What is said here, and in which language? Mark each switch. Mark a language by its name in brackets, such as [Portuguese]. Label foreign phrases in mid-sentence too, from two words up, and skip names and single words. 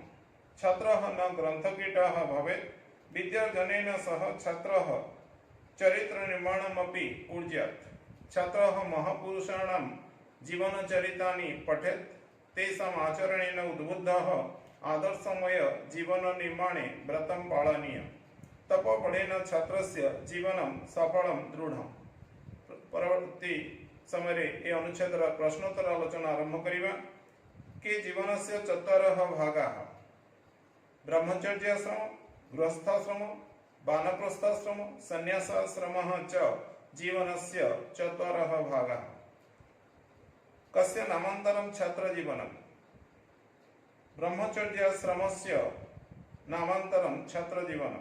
[Sanskrit] छात्रः न ग्रन्थकीटः भवेत्। विद्यार्जनेन सह छात्रः चरित्रनिर्माणमपि कुर्यात्। छात्रः महापुरुषाणां जीवनचरितानि पठेत्। तेषाम् आचरणेन उद्बुद्धः आदर्शमय जीवननिर्माणे व्रतं पालनीयम्। तपोबलेन छात्रस्य जीवनं सफलं दृढम्। [Odia] ପରବର୍ତ୍ତୀ ସମୟ ଏ ଅନୁଚ୍ଛେଦର ପ୍ରଶ୍ନୋତ୍ତର ଆଲୋଚନା ଆରମ୍ଭ କରିବା। [Sanskrit] के जीवनस्य चत्वारः भागाः ब्रह्मचर्याश्रम, गृहस्थाश्रम, वानप्रस्थाश्रम, सन्न्यासाश्रमः च जीवनस्य चत्वारः भागाः। कस्य नामान्तरं छात्रजीवनम्? ब्रह्मचर्याश्रमस्य नामान्तरं छात्रजीवनम्।